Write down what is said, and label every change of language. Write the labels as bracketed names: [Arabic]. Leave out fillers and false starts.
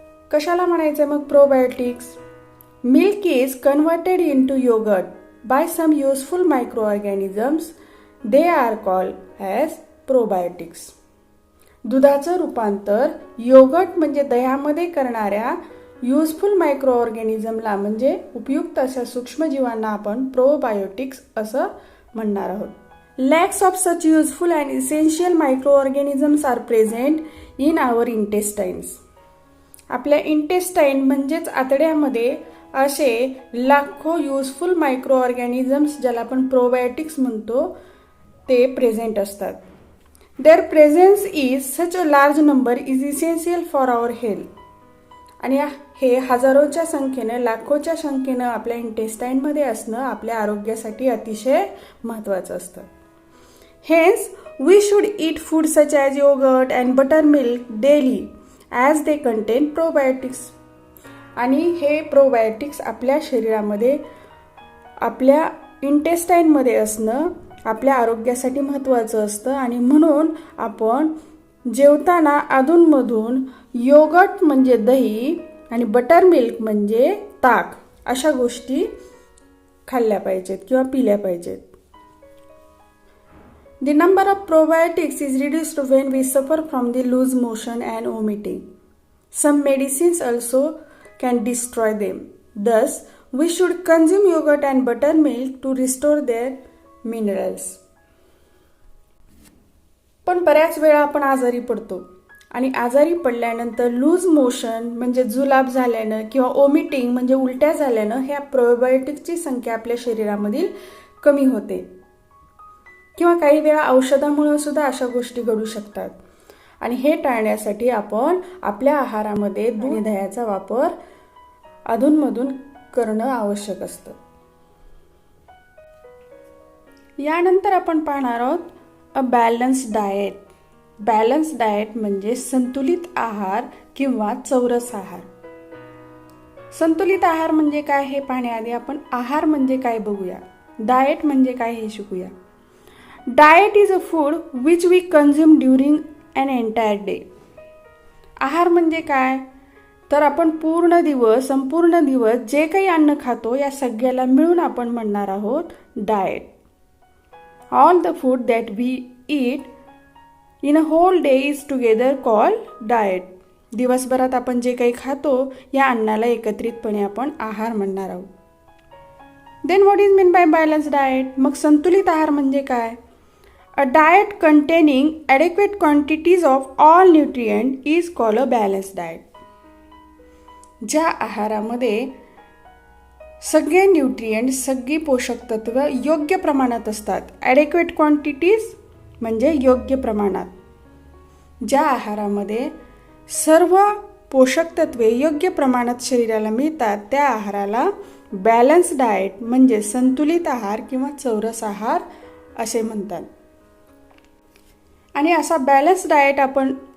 [Marathi] कशाला म्हणायचं मग probiotics? [English] Milk is converted into yogurt by some useful microorganisms. They are called as probiotics. [Marathi] दुधाचं रूपांतर yogurt म्हणजे दह्यामध्ये करणाऱ्या युजफुल मायक्रो ऑर्गॅनिझमला म्हणजे उपयुक्त अशा सूक्ष्मजीवांना आपण प्रोबायोटिक्स असं म्हणणार आहोत. [English] Lacks of such useful and essential microorganisms are present in our intestines. [Marathi] आपल्या इंटेस्टाईन म्हणजेच आतड्यामध्ये असे लाखो युजफुल मायक्रो ऑर्गॅनिझम्स, ज्याला आपण प्रोबायोटिक्स म्हणतो, ते प्रेझेंट असतात. [English] Their presence is such a large number is essential for our health. [Marathi] आणि हे हजारोच्या संख्येनं, लाखोच्या संख्येनं आपल्या इंटेस्टाईनमध्ये असणं आपल्या आरोग्यासाठी अतिशय महत्त्वाचं असतं. [English] Hence, we should eat food such as yogurt and buttermilk daily as they contain probiotics. [Marathi] आणि हे प्रोबायोटिक्स आपल्या शरीरामध्ये, आपल्या इंटेस्टाईनमध्ये असणं आपल्या आरोग्यासाठी महत्त्वाचं असतं. आणि म्हणून आपण जेवताना अधूनमधून योगर्ट म्हणजे दही आणि बटरमिल्क म्हणजे ताक अशा गोष्टी खाल्ल्या पाहिजेत किंवा पिल्या पाहिजेत. [English] The number of probiotics is reduced when we suffer from the loose motion and vomiting. Some medicines also can destroy them. Thus, we should consume yogurt and buttermilk to restore their minerals. [Marathi] पण बऱ्याच वेळा आपण आजारी पडतो आणि आजारी पडल्यानंतर loose motion म्हणजे जुलाब झाल्यानं किंवा ओमिटिंग म्हणजे उलट्या झाल्यानं ह्या प्रोबायोटिक्सची संख्या आपल्या शरीरामधील कमी होते. किंवा काही वेळा औषधामुळे सुद्धा अशा गोष्टी घडू शकतात. आणि हे टाळण्यासाठी आपण आपल्या आहारामध्ये दूध आणि दह्याचा वापर अधूनमधून करणं आवश्यक असतं. यानंतर आपण पाहणार आहोत a balance diet. Balance diet म्हणजे संतुलित आहार किंवा चौरस आहार. संतुलित आहार म्हणजे काय हे पाहण्याआधी आपण आहार म्हणजे काय बघूया, डाएट म्हणजे काय हे शिकूया. [English] Diet is a food which we consume during an entire day. [Marathi] आहार म्हणजे काय तर आपण संपूर्ण दिवस जे काही अन्न खातो या सगळ्याला मिळून आपण म्हणणार आहोत diet. [English] All the food that we eat in a whole day is together called diet. [Marathi] दिवसभरात आपण जे काही खातो या अन्नाला एकत्रितपणे आपण आहार म्हणणार आहोत. [English] Then what is meant by balanced diet? [Marathi] मग संतुलित आहार म्हणजे काय? [English] A diet containing adequate quantities of all nutrients is called a balanced diet. [Marathi] ज्या आहारामध्ये सगळे न्यूट्रिएंट्स, सगळी पोषक तत्व योग्य प्रमाणात असतात. ॲडेक्वेट क्वांटिटीज म्हणजे योग्य प्रमाणात. ज्या आहारामध्ये सर्व पोषक तत्वे योग्य प्रमाणात शरीराला मिळतात त्या आहाराला बॅलन्स डाएट म्हणजे संतुलित आहार किंवा चौरस आहार असे म्हणतात. आणि असा बॅलन्स डाएट आपण